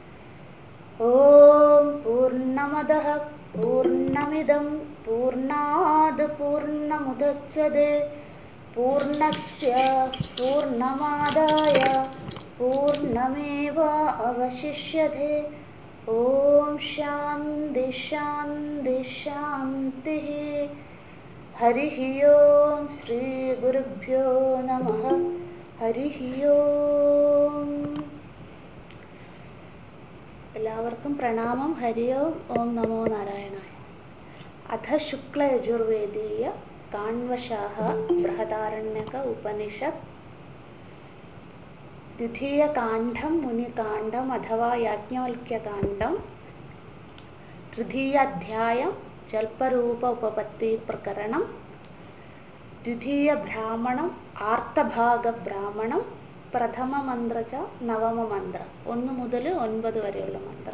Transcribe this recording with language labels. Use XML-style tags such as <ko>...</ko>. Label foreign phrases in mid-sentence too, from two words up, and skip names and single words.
<sa>ओम पूर्णमदः पूर्णमिदं पूर्णात् पूर्णमुदच्यते पूर्णस्य पूर्णमादाय पूर्णमेवावशिष्यते। ओम शान्ति शान्ति शान्तिः। हरिः ओम श्री गुरुभ्यो नमः। हरिः ओम।</sa> <ml>എല്ലാവർക്കും പ്രണാമം.</ml> <sa>ഹരി ഓം. ഓം നമോ നാരായണായ. അഥ ശുക്ലയജുർവേദീയ കാണ്വശാഹ ബൃഹദാരണ്യക ഉപനിഷത്ത് ദ്വിതീയകാണ്ഡം മുനികാണ്ഡം അഥവാ യാജ്ഞവൽക്യകാണ്ഡം തൃതീയാധ്യായം ജൽപരൂപ ഉപപത്തി പ്രകരണം ദ്വിതീയ ബ്രാഹ്മണം ആർത്തഭാഗ ബ്രാഹ്മണം പ്രഥമ മന്ത്ര ച നവമ മന്ത്ര</sa> <ml>1 മുതൽ 9 വരെയുള്ള മന്ത്രം.</ml>